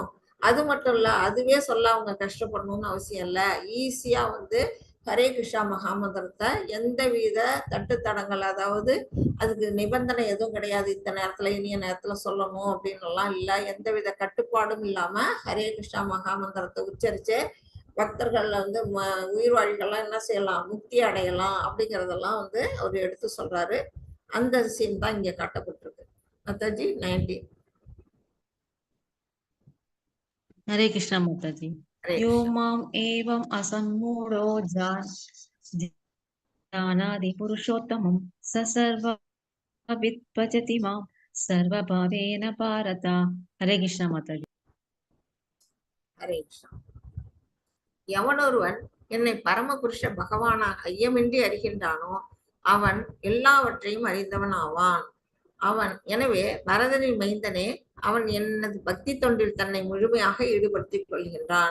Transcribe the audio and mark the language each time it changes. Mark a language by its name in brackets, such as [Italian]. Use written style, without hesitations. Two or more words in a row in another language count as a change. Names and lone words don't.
[Tamil] அது மட்டும் இல்ல, அதுவே சொல்ல அவங்க கஷ்டப்படணும்னு அவசியம் இல்ல, ஈஸியா வந்து ஹரே கிருஷ்ணா மகாமந்திரத்தை எந்தவித தட்டுத்தடங்கள், அதாவது அதுக்கு நிபந்தனை எதுவும் கிடையாது, இந்த நேரத்துல இனிய நேரத்துல சொல்லணும் அப்படின்னு எல்லாம் இல்ல, எந்தவித கட்டுப்பாடும் இல்லாம ஹரே கிருஷ்ணா மகாமந்திரத்தை உச்சரிச்சு பக்தர்கள் வந்து உயிர் வாழ்கள்லாம் என்ன செய்யலாம், முக்தி அடையலாம் அப்படிங்கறதெல்லாம் வந்து அவர் எடுத்து சொல்றாரு. அந்த சீன் தான் இங்க காட்டப்பட்டிருக்கு. மாதாஜி 19. [Hindi] हरे कृष्णा माता जी। [Sanskrit] यो माम एवं असम्मूढ़ो जानाति पुरुषोत्तमं स सर्वविद् भजति मां सर्वभावेन भारत। [Hindi] हरे कृष्णा माता जी। हरे कृष्णा। [Tamil] எவனொருவன் என்னை பரமபுருஷ பகவானாக ஐயமின்றி அறிகின்றானோ அவன் எல்லாவற்றையும் அறிந்தவன் ஆவான். அவன் எனவே பரதனின் மைந்தனே, அவன் எனது பக்தி தொண்டில் தன்னை முழுமையாக ஈடுபடுத்திக் கொள்கின்றான்.